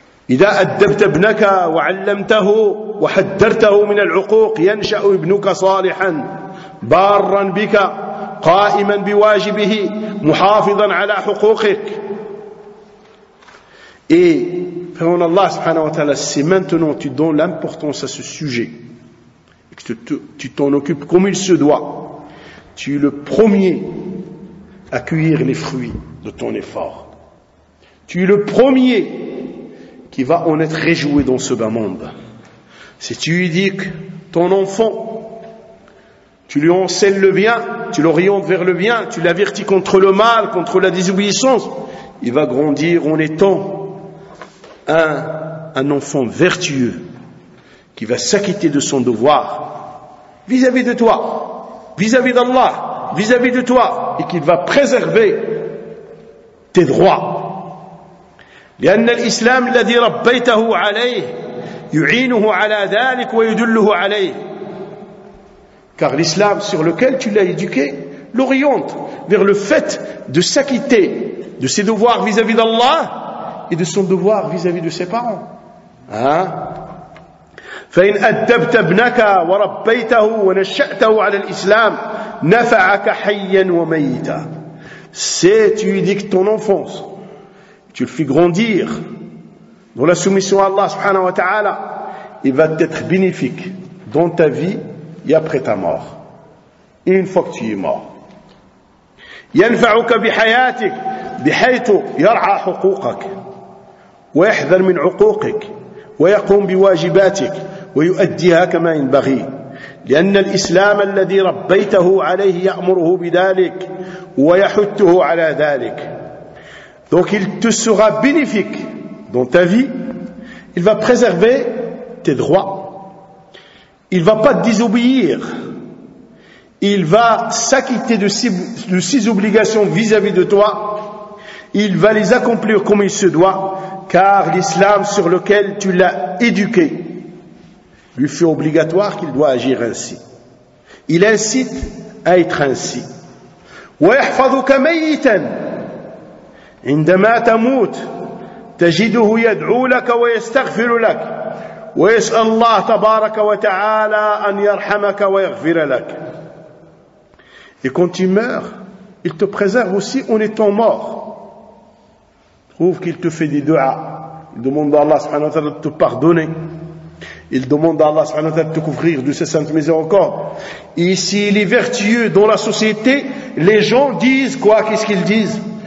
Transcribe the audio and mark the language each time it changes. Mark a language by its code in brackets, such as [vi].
[ar] إذا أدبت ابنك وعلمته وحذرته من العقوق ينشأ ابنك صالحا بارا بك قائما بواجبه محافظا على حقوقك. [fr] Et faisons Allah subhanahu wa ta'ala, c'est maintenant que tu donnes l'importance à ce sujet et que tu t'en occupes comme il se doit. Tu es le premier à cueillir les fruits de ton effort. Tu es le premier qui va en être réjoui dans ce bas monde. Si tu lui dis que ton enfant, tu lui enseignes le bien, tu l'orientes vers le bien, tu l'avertis contre le mal, contre la désobéissance, il va grandir en étant un enfant vertueux qui va s'acquitter de son devoir vis-à-vis de toi, vis-à-vis d'Allah, vis-à-vis de toi, et qu'il va préserver tes droits. [ar] لأن الإسلام الذي ربيته عليه يعينه على ذلك ويدله عليه. [fr] Car l'islam sur lequel tu l'as éduqué l'oriente vers le fait de s'acquitter de ses devoirs vis-à-vis d'Allah et de son devoir vis-à-vis de ses parents. Hein? [ar] فإن أدبت ابنك وربيته ونشأته على الإسلام نفعك حيا وميتا. [fr] Si tu éduques ton enfance, tu le fais grandir dans la soumission à Allah subhanahu wa ta'ala, il va t'être bénéfique dans ta vie et après ta mort. Et une fois que tu es mort. [ar] يَنْفَعُكَ بِحَيَاتِكَ بِحَيْتُ يَرْعَى حُقُوقَكَ وَيَحْذَرْ مِنْ عُقُوقِكَ وَيَقُومْ بِوَاجِبَاتِكَ وَيُؤَدِّيهَا كَمَا يَنْبَغِي. لأن الإسلام الذي ربيته عليه يأمره بذلك ويحثه على ذلك. [fr] Donc il te sera bénéfique dans ta vie, il va préserver tes droits, il ne va pas te désobéir, il va s'acquitter de ses obligations vis-à-vis de toi, il va les accomplir comme il se doit, car l'islam sur lequel tu l'as éduqué lui fait obligatoire qu'il doit agir ainsi. Il incite à être ainsi. [ar] وَيَحْفَظُكَ مَيْتًا عندما تموت تجده يدعو لك ويستغفر لك ويسأل الله تبارك وتعالى أن يرحمك ويغفر لك. [fr] Et quand tu meurs, il te préserve aussi en étant mort. Trouve qu'il te fait des dua. Il demande à Allah subhanahu wa ta'ala de te pardonner. Il demande à Allah subhanahu wa ta'ala de te couvrir de ses saintes miséricordes. Et s'il est vertueux dans la société, les gens disent quoi? Qu'est-ce qu'ils disent?